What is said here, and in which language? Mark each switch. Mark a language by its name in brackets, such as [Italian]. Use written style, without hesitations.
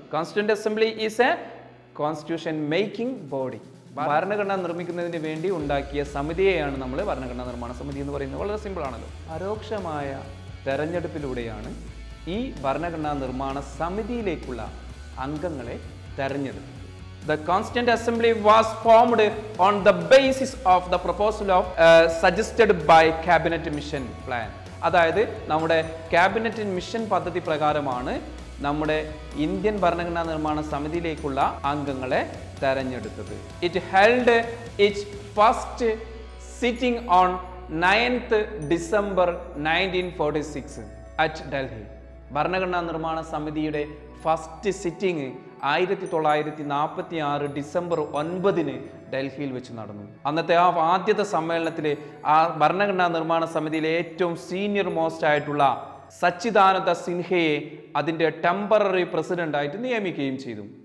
[English] Constituent assembly is a constitution making body. [Malayalam] ഭരണഘടന നിർമ്മിക്കുന്നതിന് വേണ്ടി ഉണ്ടാക്കിയ സമിതിയെയാണ് നമ്മൾ ഭരണഘടനാ നിർമ്മാണ സമിതി എന്ന് പറയുന്നത്. വളരെ സിമ്പിൾ ആണല്ലോ. പരോക്ഷമായ തെരഞ്ഞെടുപ്പിലൂടെയാണ് ഈ ഭരണഘടനാ നിർമ്മാണ സമിതിയിലേക്കുള്ള അംഗങ്ങളെ തെരഞ്ഞെടുക്കുന്നത്. [English] The Constituent Assembly was formed on the basis of the proposal of suggested by Cabinet Mission Plan. [Malayalam] അതായത് നമ്മുടെ ക്യാബിനറ്റ് മിഷൻ പദ്ധതി പ്രകാരമാണ് നമ്മുടെ ഇന്ത്യൻ ഭരണഘടനാ നിർമ്മാണ സമിതിയിലേക്കുള്ള അംഗങ്ങളെ തെരഞ്ഞെടുത്തത്. [English] It held its first sitting on 9th December 1946 at Delhi. [Malayalam] ഭരണഘടനാ നിർമ്മാണ സമിതിയുടെ ഫസ്റ്റ് സിറ്റിംഗ് 1946 ഡിസംബർ 9 ഡൽഹിയിൽ വെച്ച് നടന്നു. അന്നത്തെ ആ ആദ്യത്തെ സമ്മേളനത്തിൽ ആ ഭരണഘടനാ നിർമ്മാണ സമിതിയിലെ ഏറ്റവും സീനിയർ മോസ്റ്റ് ആയിട്ടുള്ള സച്ചിദാനന്ദ സിൻഹയെ അതിൻ്റെ ടെമ്പററി പ്രസിഡന്റായിട്ട് നിയമിക്കുകയും ചെയ്തു.